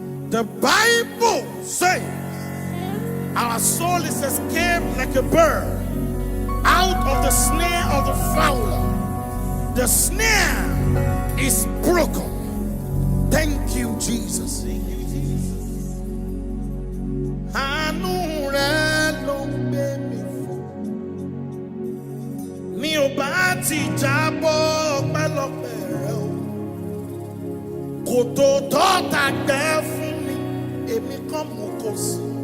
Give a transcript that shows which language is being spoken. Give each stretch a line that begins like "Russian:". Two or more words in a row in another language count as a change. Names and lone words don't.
English: The Bible says, "Our soul is escaped like a bird out of the snare of the fowler." The snare is broken. Thank you, Jesus.
Yoruba: Àánú rẹ ló ń gbé mi fò. Mi ò bá ti jábọ́ ọpẹ́lọpẹ́ rẹ o. Kò tó tọ́ ta gbẹ́ fún mi, èmi kọ́ mo kò sí.